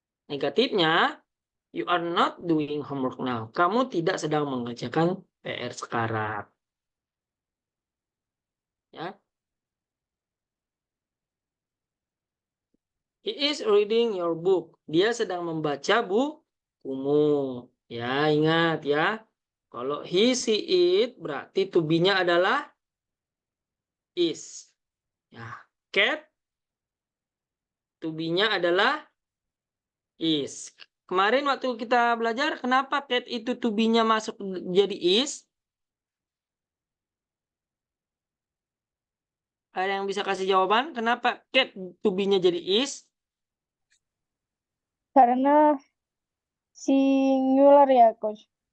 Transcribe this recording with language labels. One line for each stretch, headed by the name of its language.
Indonesian: Negatifnya
English: you are not doing homework now.
Indonesian: Kamu tidak sedang mengerjakan PR sekarang. Ya.
English: He is reading your book.
Indonesian: Dia sedang membaca bukumu. Ya, ingat ya. Kalau he, she, it berarti to be-nya adalah is. Ya, cat to be-nya adalah is. Kemarin waktu kita belajar kenapa cat itu to be-nya masuk jadi is? Ada yang bisa kasih jawaban? Kenapa cat to be-nya jadi is? Karena singular ya, Coach.